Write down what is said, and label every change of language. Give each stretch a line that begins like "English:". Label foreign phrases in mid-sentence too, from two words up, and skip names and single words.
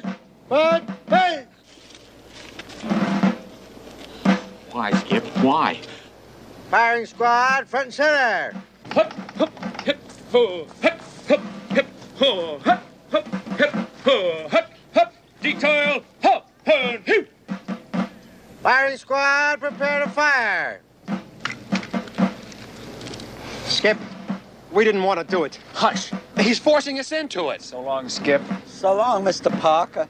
English: But face! Why, Skip? Why? Firing squad, front and center! Hup, hup, hip, ho, hip, hup, hip, ho, hup, hup, hip, ho, hup, hup, detail, hop, and hip! Firing squad, prepare to fire! Skip, we didn't want to do it. Hush. He's forcing us into it. So long, Skip. So long, Mr. Parker.